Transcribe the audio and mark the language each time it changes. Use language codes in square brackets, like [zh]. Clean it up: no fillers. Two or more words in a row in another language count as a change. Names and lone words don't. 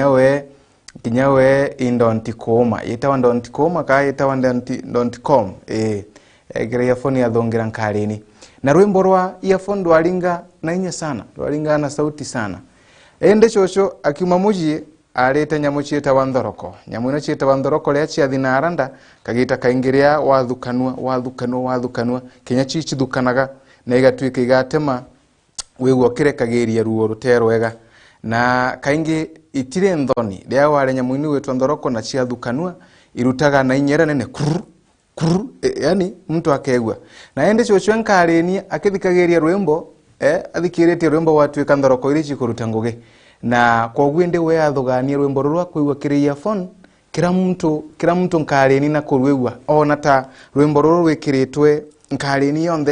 [mer] kinyawe indontikoma yetawa ndontikoma ka yetawa ndonticom egere earphone ya thongira nkarini na rwimbo rwa earphone dwalinga na inya sana dwalinga na sauti sana ende chocho akimamujie arete nyamu cietawa ndoroko nyamu ino cietawa ndoroko ria cia thinaranda kagita kaingiria wathukanwa kinya cicithukanaga na igatwika igatema wigwo kirekagiria ruo ruterwega na kaingi itire nthoni ria ware nyamu ini wetwa ndoroko na cia thukanwa irutaga na inyera nene yani mtu akegwa na ende chocho nkareni akithikagiria rwimbo athikirite rwimbo watwika ndoroko iri cikuruta ngugi na kwa gwende we athugania rwimbo rwa kuigwa kiri earphone kira mtu nkareni na kurwigwa ona ta rwimbo ruru rwikiritwe nkareni yonthe